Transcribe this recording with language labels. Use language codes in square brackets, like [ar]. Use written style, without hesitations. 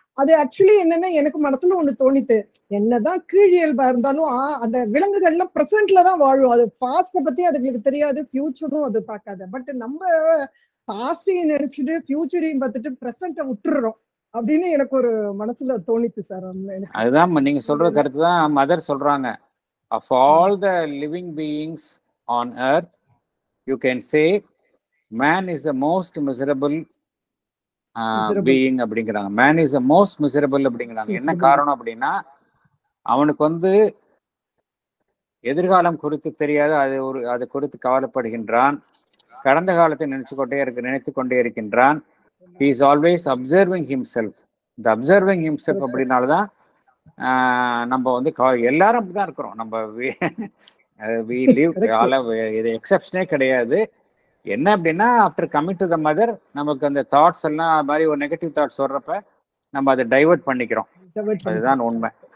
[ta] அது ஆக்சுவலி என்னன்னா எனக்கு மனசுல ஒண்ணு தோணித்து, என்னதான் கீழியல்பா இருந்தாலும் அந்த விலங்குகள்லாம் பிரசன்ட்ல தான் வாழும். அது பாஸ்ட பத்தி அதுக்கு தெரியாது, ஃபியூச்சரும் அது பார்க்காது. பட் நம்ம பாஸ்டையும் நினைச்சிட்டு ஃபியூச்சரையும் பார்த்துட்டு பிரசன்ட விட்டுறோம் அப்படின்னு எனக்கு ஒரு மனசுல தோணித்து சார். அதுதான் நீங்க சொல்ற கருத்து தான் மதர் சொல்றாங்க. [en] Of all the living beings on earth, you can say man is the most miserable being [ta] அப்படிங்கிறாங்க. [en] man is the most miserable [ta] அப்படிங்கிறாங்க. என்ன காரணம் அப்படின்னா, அவனுக்கு வந்து எதிர்காலம் குறித்து தெரியாது, அது குறித்து கவலைப்படுகின்றான், கடந்த காலத்தை நினைத்து கொண்டே இருக்கின்றான். [en] he is always observing himself. [ta] இந்த [en] observing himself [ta] அப்படின்னாலதான் நம்ம வந்து எல்லாரும் அப்படிதான் இருக்கிறோம். நம்ம [en] we live [ta] இது எக்ஸப்ஷனே கிடையாது. என்ன அப்படின்னா, [en] after coming to the mother [ta] நமக்கு அந்த தாட்ஸ் எல்லாம் மாதிரி ஒரு நெகட்டிவ் தாட்ஸ் வர்றப்ப நம்ம அதை டைவர்ட் பண்ணிக்கிறோம். அதுதான் உண்மை.